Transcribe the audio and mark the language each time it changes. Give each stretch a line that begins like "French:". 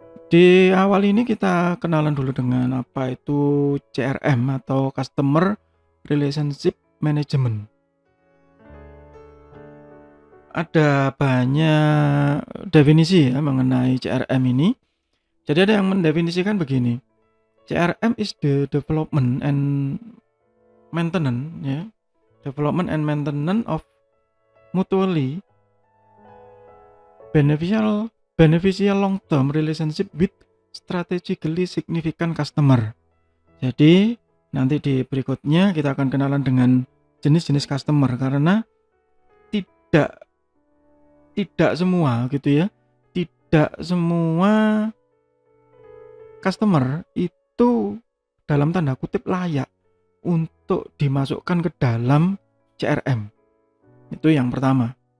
Indonesian: Di awal ini kita kenalan dulu dengan apa itu CRM atau Customer Relationship Management. Ada banyak definisi ya mengenai CRM ini. Jadi ada yang mendefinisikan begini.
English: CRM is the development and maintenance ya. Development and maintenance of mutually beneficial long-term relationship with strategically significant customer.
Indonesian: Jadi nanti di berikutnya kita akan kenalan dengan jenis-jenis customer karena tidak semua gitu ya. Tidak semua customer itu dalam tanda kutip layak untuk dimasukkan ke dalam CRM. Itu yang pertama.